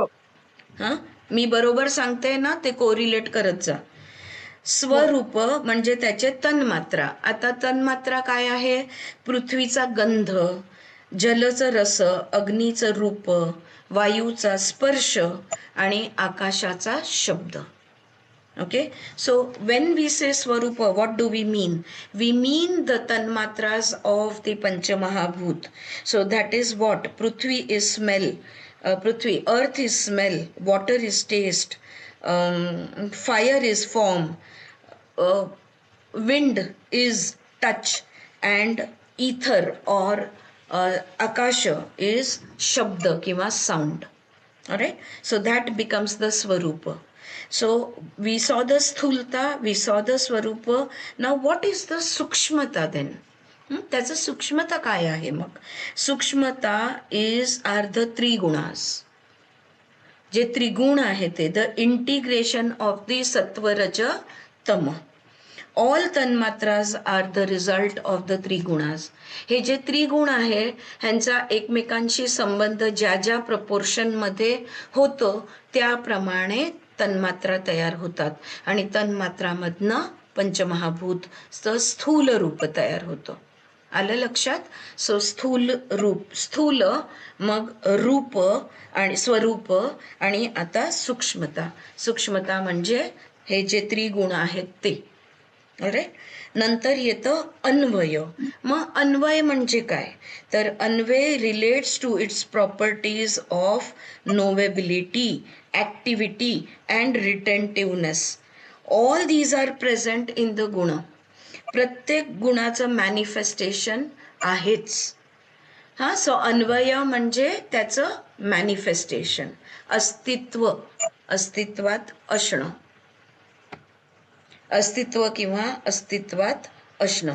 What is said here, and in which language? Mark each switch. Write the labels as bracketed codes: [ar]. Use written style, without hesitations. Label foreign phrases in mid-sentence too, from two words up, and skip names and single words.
[mr] मी बरोबर सांगते ना, ते कोरिलेट करत जा. स्वरूप म्हणजे त्याचे तन्मात्रा. आता तन्मात्रा काय आहे? पृथ्वीचा गंध, जलचं रस, अग्नीचं रूप, वायूचा स्पर्श आणि आकाशाचा शब्द. [en] Okay, so when we say Swarupa, what do we mean? We mean the tanmatras of the Panchamahabhut. So that is what? Prithvi is smell, earth is smell, water is taste, fire is form, wind is touch, and ether or akasha is shabda kiva sound. Alright, so that becomes the Swarupa. So we saw the sthulta, we saw the swarupa. Now what is the sukshmata then? [mr] त्याचं सूक्ष्मता काय आहे मग? सूक्ष्मता [en] are the [mr] त्रिगुणास. जे त्रिगुण आहे ते [en] the integration of the [mr] सत्व रज तम. [en] All tanmatras are the result of the trigunas. [mr] हे जे त्रिगुण आहे ह्यांचा एकमेकांशी संबंध ज्या ज्या प्रपोर्शनमध्ये होतो त्याप्रमाणे तन्मात्रा तयार होतात आणि तन्मात्रामधनं पंचमहाभूत स्थूल रूप तयार होतं. आलं लक्षात? सो स्थूल रूप, स्थूल, मग रूप आणि स्वरूप, आणि आता सूक्ष्मता म्हणजे हे जे त्रिगुण आहेत ते. राईट. नंतर येतं अन्वय. मग अन्वय म्हणजे काय? तर अन्वय [en] relates to its properties of knowability, activity and retentiveness. All these are present in the guna. [mr] प्रत्येक गुणाचं मॅनिफेस्टेशन आहेच. सो अन्वय म्हणजे त्याचं मॅनिफेस्टेशन, अस्तित्वात असणं, अस्तित्व किंवा अस्तित्वात असणं.